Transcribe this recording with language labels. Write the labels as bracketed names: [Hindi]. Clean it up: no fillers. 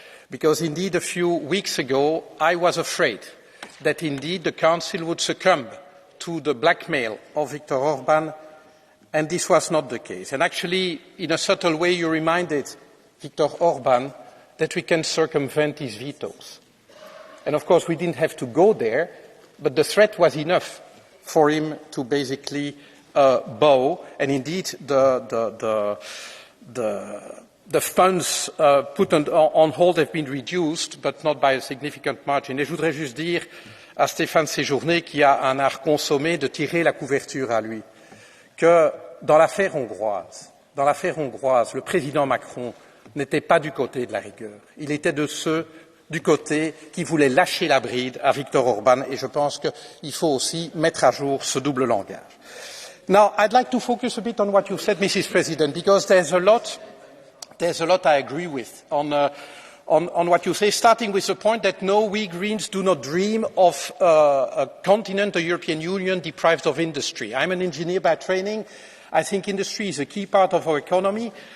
[English] Because indeed a few weeks ago I was afraid that indeed the Council would succumb to the blackmail of Viktor Orban, and this was not the case. And actually, in a subtle way, you reminded Viktor Orban that we can circumvent his vetoes. And of course, we didn't have to go there, but the threat was enough for him to basically bow. And indeed, the funds put on hold have been reduced, but not by a significant margin. [French] Et je voudrais juste dire à Stéphane Séjourné, qui a un art consommé de tirer la couverture à lui, que dans l'affaire hongroise, le président Macron n'était pas du côté de la rigueur. Il était de ceux du côté qui voulaient lâcher la bride à Viktor Orban, et je pense qu'il faut aussi mettre à jour ce double langage. [English] Now, I'd like to focus a bit on what you said, Mrs. President, because there's a lot I agree with on what you say, starting with the point that no, we Greens do not dream of a continent, a European Union deprived of industry. I'm an engineer by training. I think industry is a key part of our economy.